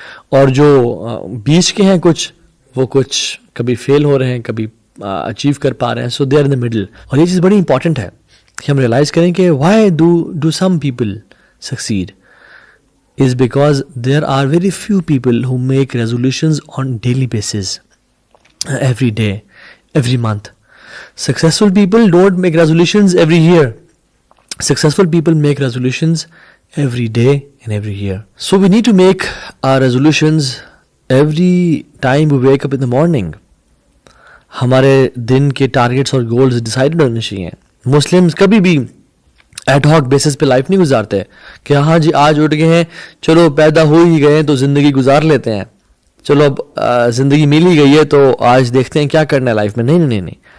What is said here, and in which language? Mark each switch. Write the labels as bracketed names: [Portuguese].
[Urdu] اور جو بیچ کے ہیں وہ کچھ کبھی فیل ہو رہے ہیں, کبھی اچیو کر پا رہے ہیں. [English] so they are in the middle. [Urdu] اور یہ چیز بڑی امپورٹنٹ ہے کہ ہم ریئلائز کریں کہ [English] why do some people succeed is because there are very few people who make resolutions on daily basis, every day, every month. Successful people don't make resolutions every year. Successful people make resolutions every day and every year. So we need to make our resolutions every time we wake up in the morning. [Urdu] ہمارے دن کے targets اور goals decide ہونے چاہیے. Muslims کبھی بھی ad hoc basis پہ life نہیں گزارتے کہ ہاں جی آج اٹھ گئے ہیں, چلو پیدا ہو ہی گئے ہیں تو زندگی گزار لیتے ہیں, چلو اب زندگی مل ہی گئی ہے تو آج دیکھتے ہیں کیا کرنا ہے لائف میں. نہیں.